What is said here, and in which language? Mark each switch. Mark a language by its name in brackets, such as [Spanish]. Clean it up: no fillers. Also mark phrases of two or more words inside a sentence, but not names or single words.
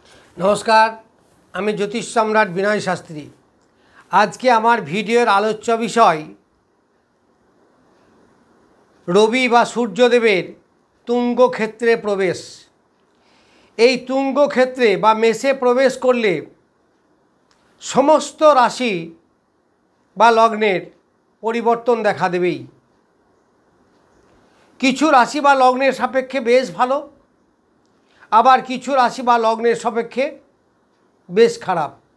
[Bangla] নমস্কার আমি জ্যোতিষ সম্রাট বিনয় শাস্ত্রী। আজকের আমার ভিডিওর আলোচ্য বিষয় রবি বা সূর্যদেবের তুঙ্গ ক্ষেত্রে প্রবেশ। এই তুঙ্গ ক্ষেত্রে বা মেষে প্রবেশ করলে সমস্ত রাশি বা লগ্নের পরিবর্তন দেখা দেবেই। কিছু রাশি বা লগ্নের সাপেক্ষে বেশ ভালো, আবার কিছু রাশি বা লগ্নের সাপেক্ষে বেশ খারাপ।